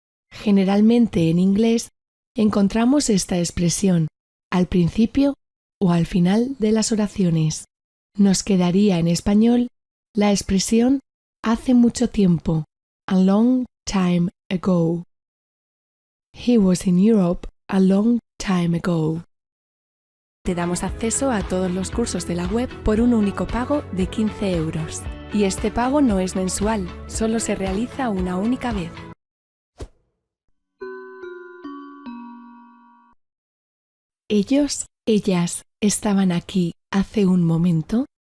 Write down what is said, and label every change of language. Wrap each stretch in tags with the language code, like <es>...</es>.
<es>Generalmente en inglés encontramos esta expresión al principio o al final de las oraciones. Nos quedaría en español la expresión hace mucho tiempo,</es> <en>a long time ago. He was in Europe a long time ago.</en> <es>Te damos acceso a todos los cursos de la web por un único pago de 15 €. Y este pago no es mensual, solo se realiza una única vez. Ellos, ellas, estaban aquí hace un momento.</es>